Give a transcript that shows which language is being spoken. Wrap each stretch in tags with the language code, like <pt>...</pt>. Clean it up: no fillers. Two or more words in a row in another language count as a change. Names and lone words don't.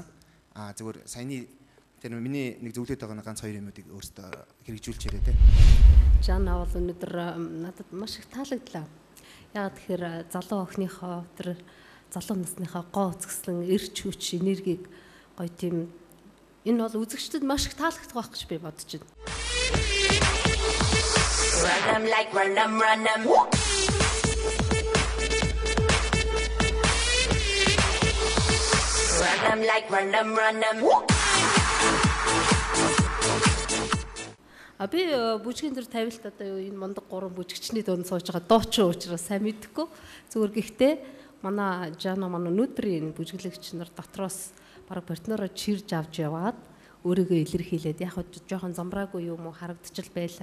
<mn>Зүгээр саяны тэр миний нэг зөвлөд байгаа ганц хоёр юмуудыг өөртөө хэрэгжүүлж яриа те. Жана бол өнөөдөр надад маш их таалагдлаа. Яагаад тэгэхээр залуу охиныхоо тэр залуу насныхаа гоо үзэсгэлэн эрч хүч энергийг гоё тийм энэ бол үзэгчдэд маш их таалагдах байх гэж би бодож байна.</mn> <en>Run 'em like run 'em, run 'em. Run 'em like run 'em, run 'em.</en> <mn>Би бүжгийн дээр тавилт одоо энэ мондог 3 бүжигчний дунд сууж байгаа дуучин уучраас сайн мэдэхгүй. Зүгээр гэхдээ манай Жана манай өнөөдрийн бүжиглэгч нар дотроос бараг партнероо чирж авч яваад өөрийгөө илэрхийлээд яг жоохон замбраагүй юм уу харагдчихл байлаа.</mn>